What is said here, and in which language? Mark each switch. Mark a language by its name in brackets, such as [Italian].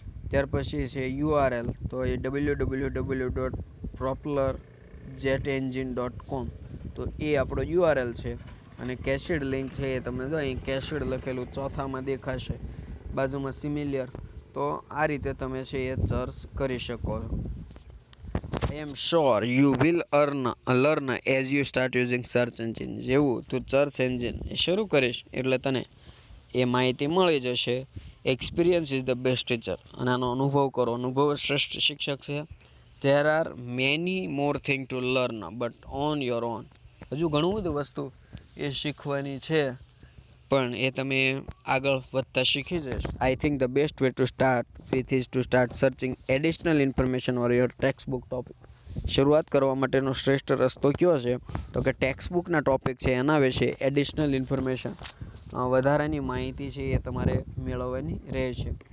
[Gujarati] ત્યાર પછી છે URL તો એ www.propellerjetengine.com. તો એ આપણો URL છે. અને કેશિડ લિંક છે એ તમને જો અહીં કેશિડ લખેલું ચોથામાં દેખાશે, બાજુમાં સિમિલિયર. તો આ રીતે તમે છે એ સર્ચ કરી શકો છો. [English] I am sure you will learn as you start using search engine. [Gujarati] જેવું તું સર્ચ એન્જિન શરૂ કરીશ એટલે તને એ માહિતી મળી જશે. [English] Experience is the best teacher. [Gujarati] અને આનો અનુભવ કરો. અનુભવ શ્રેષ્ઠ શિક્ષક છે. [English] There are many more things to learn but on your own. [Gujarati] હજુ ઘણું બધું વસ્તુ એ શીખવાની છે પણ એ તમે આગળ વધતા શીખી જશો. [English] I think the best way to start with is to start searching additional information or your textbook topic. [Gujarati] શરૂઆત કરવા માટેનો શ્રેષ્ઠ રસ્તો કયો છે તો કે ટેક્સ્ટ બુકના ટોપિક છે એના વિશે એડિશનલ ઇન્ફોર્મેશન, વધારાની માહિતી છે એ તમારે મેળવવાની રહેશે.